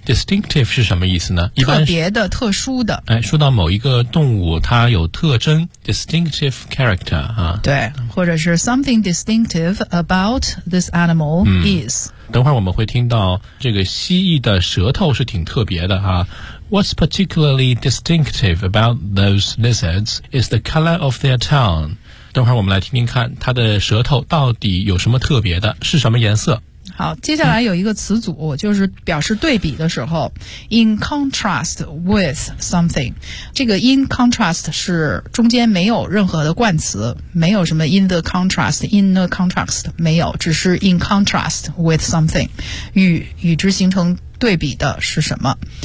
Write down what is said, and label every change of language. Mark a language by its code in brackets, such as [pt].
[zh] ，distinctive 是什么意思呢？一般特别的、特殊的。哎，说到某一个动物，它有特征 ， [en] distinctive character [zh] 啊。对，或者是 [en] something distinctive about this animal is、嗯。 [zh] 等会儿我们会听到这个蜥蜴的舌头是挺特别的啊。 [en] What's particularly distinctive about those lizards is the color of their tongue。 [zh] 等会儿我们来听听看，它的舌头到底有什么特别的？是什么颜色？好，接下来有一个词组、嗯、就是表示对比的时候 [en] in contrast with something， [zh] 这个 in contrast 是中间没有任何的冠词，没有什么 [en] in the contrast in the contrast， [zh] 没有，只是 in contrast with something， 与之形成对比的是什么。